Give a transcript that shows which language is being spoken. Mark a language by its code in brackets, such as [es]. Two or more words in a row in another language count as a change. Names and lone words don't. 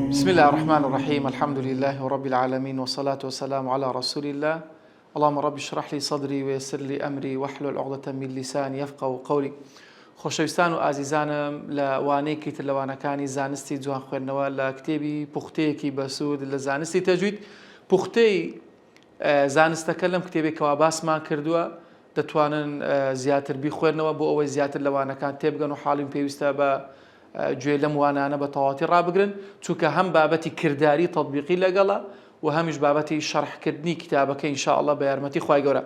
[ar] الله الرحمن الرحيم. الحمد لله رب العالمين والصلاة والسلام على رسول الله. اللهم رب اشرح لي صدري ويسر لي أمري واحلل عقدة من لساني يفقهوا قولي. [ckb] خۆشەویستان و ئازیزانم لە وانەیەکی تر لەوانەکانی زانستی جوان خوێندنەوە لە کتێبی پوختەیەکی بەسوود لە زانستی تەجوید. پوختەی زانستەکە لەم کتێبێکەوە باسمان کردووە، دەتوانن زیاتر بیخوێنەوە بۆ ئەوەی زیاتر لەوانەکان تێبگەن و حاڵیم پێویستە بە گوێ لەم وانانە بە تەواوەتی ڕابگرن، چونکە هەم بابەتی کردداری تەطبیقی لەگەڵە و هەمیش بابەتی شەرحکردنی کتابەکە ئینشاءالله بە یارمەتی خوای گەورە.